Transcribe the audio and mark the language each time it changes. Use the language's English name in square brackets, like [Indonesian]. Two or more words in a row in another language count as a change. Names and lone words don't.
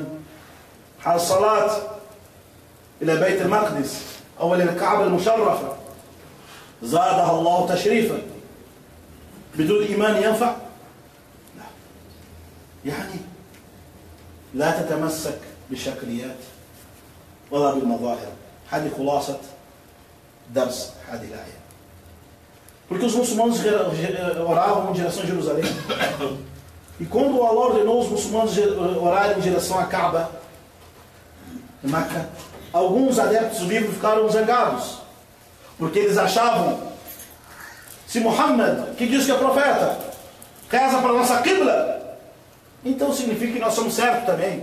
[Arabic] الصلاة إلى بيت المقدس أو إلى الكعبة المشرفة زادها الله تشريفا، بدون إيمان ينفع؟ لا. يعني لا تتمسك بالشكليات ولا بالمظاهر. هذه خلاصة درس هذه الآية. [Portuguese] Porque os muçulmanos oravam em direção a Jerusalém. E quando Allah ordenou os muçulmanos orarem em direção a Kaaba, em Meca, alguns adeptos do livro ficaram zangados. Porque eles achavam, se Muhammad, que diz que é profeta, reza para a nossa Qibla, então significa que nós somos certos também.